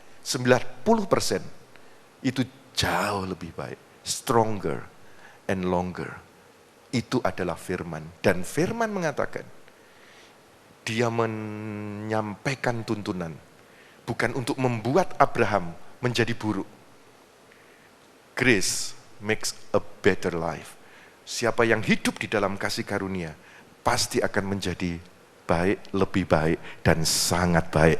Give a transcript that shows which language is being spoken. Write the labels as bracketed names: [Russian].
[Indonesian] 90% itu jauh lebih baik, [English] stronger and longer. [Indonesian] Itu adalah firman. Dan firman mengatakan, dia menyampaikan tuntunan, bukan untuk membuat Abraham menjadi buruk. [English] Grace makes a better life. [Indonesian] Siapa yang hidup di dalam kasih karunia, pasti akan menjadi baik, lebih baik, dan sangat baik.